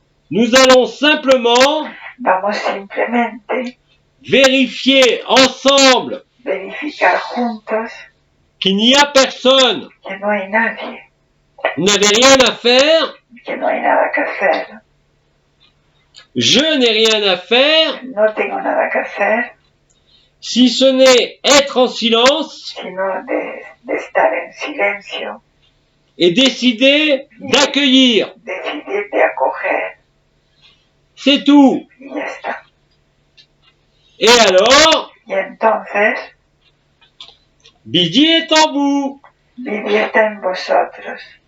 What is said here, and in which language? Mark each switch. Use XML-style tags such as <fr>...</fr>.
<fr>nous allons simplement</fr> <es>Vamos simplemente</es> <fr>vérifier ensemble</fr> <es>verificar juntos</es> <fr>qu'il n'y a personne.</fr> <es>que no hay nadie,</es> <fr>Vous n'avez rien à faire.</fr> <es>que no hay nada que hacer,</es> <fr>Je n'ai rien à faire,</fr> <es>no tengo nada que hacer,</es> <fr>si ce n'est être en silence</fr> <es>sino de estar en silencio,</es> <fr>et décider d'accueillir.</fr> <es>decidir de acoger</es> <fr>C'est tout.</fr> <es>y ya está.</es> <fr>Et alors,</fr> <es>Y entonces,</es> <fr>Bidi est en vous.</fr> <es>vivieta en vosotros.</es>